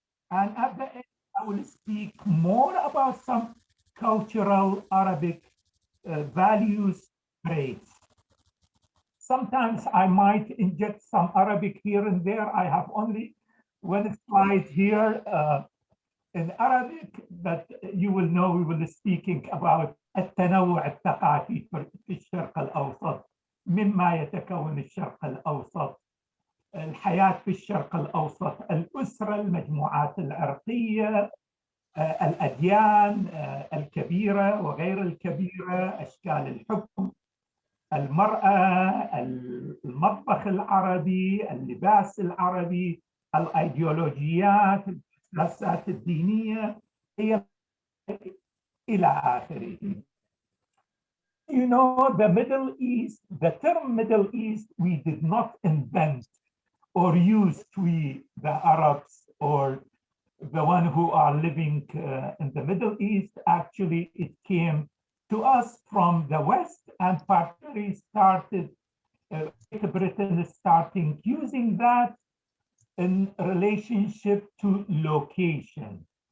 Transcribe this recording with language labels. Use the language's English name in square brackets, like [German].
[English] And at the end, I will speak more about some cultural Arabic values traits. Sometimes I might inject some Arabic here and there. I have only one slide here in Arabic, but you will know we will be speaking about [Arabic] التنوع الثقافي في الشرق الأوسط، [English] مما يتكون الشرق الأوسط، [Arabic] الحياة في الشرق الأوسط، الأسرة، المجموعات العرقية، الأديان الكبيرة وغير الكبيرة، أشكال الحكم، المرأة، المطبخ العربي، اللباس العربي، الأيديولوجيات، السياسات الدينية، إلى آخره. [English] You know, the Middle East, the term Middle East, we did not invent or use we, the Arabs, or the one who are living in the Middle East. Actually, it came to us from the West, and particularly started, Britain is starting using that in relationship to location.